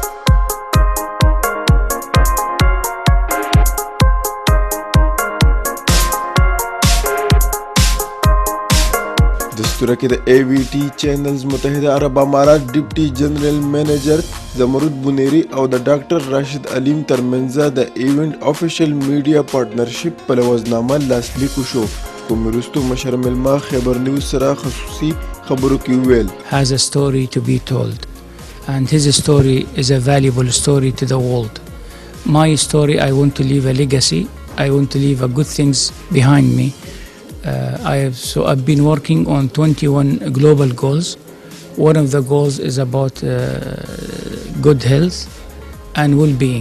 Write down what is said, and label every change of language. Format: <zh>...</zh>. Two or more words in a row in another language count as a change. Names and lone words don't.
<ps>دستوره کې د ای وی ټي چینلز متحده عرب امارات ډیپټي جنرال منیجر زمرود بنيري او د ډاکټر راشد علیم ترمنځ د ایونت افیشل میډیا پارټنرشپ په لوزنامه لاسلیک شو. کوم وروسته مشر ملما خبر نیوز سره خصوصي خبرو کې ویل</ps> <en>has a story to be told and his story is a valuable story to the world. My story, I want to leave a legacy. I want to leave a good things behind me. I've been working on 21 global goals. One of the goals is about good health and well-being.</en>